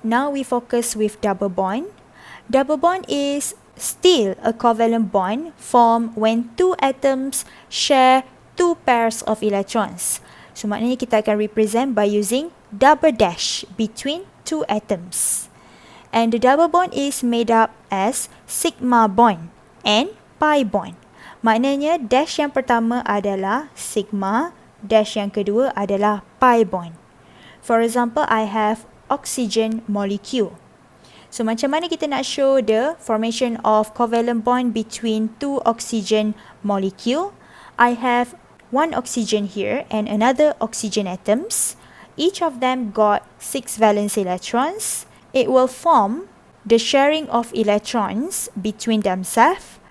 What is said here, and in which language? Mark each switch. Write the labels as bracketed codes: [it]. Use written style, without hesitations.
[en] Now we focus with double bond. Double bond is still a covalent bond formed when 2 atoms share 2 pairs of electrons. So [ms] maknanya kita akan [en] represent by using double dash between 2 atoms. And the double bond is made up as sigma bond and pi bond. [ms] Maknanya dash yang pertama adalah sigma, dash yang kedua adalah pi bond. [en] For example, I have oxygen molecule. So [ms] macam mana kita nak [en] show the formation of covalent bond between 2 oxygen molecule? I have 1 oxygen here and another oxygen atoms. Each of them got 6 valence electrons. It will form the sharing of electrons between themselves.